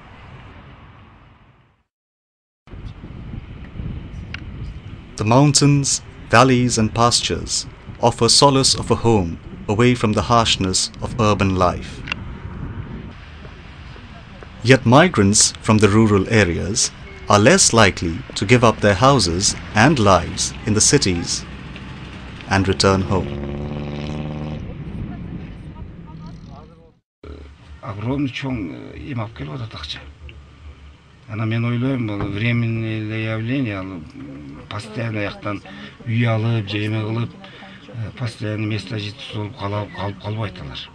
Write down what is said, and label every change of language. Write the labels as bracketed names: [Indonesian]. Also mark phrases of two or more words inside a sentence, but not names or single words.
[English] The mountains, valleys and pastures offer solace of a home away from the harshness of urban life. Yet migrants from the rural areas are less likely to give up their houses and lives in the cities and return home. [Kyrgyz] Огромный чоң эм алып келип атат акча. Ана мен ойлойм, бул [Russian] временное явление, [Kyrgyz] ал постоянно яктан үй алып, же эме кылып, [Russian] постоянно место жительства [Kyrgyz] болуп калбайт алар.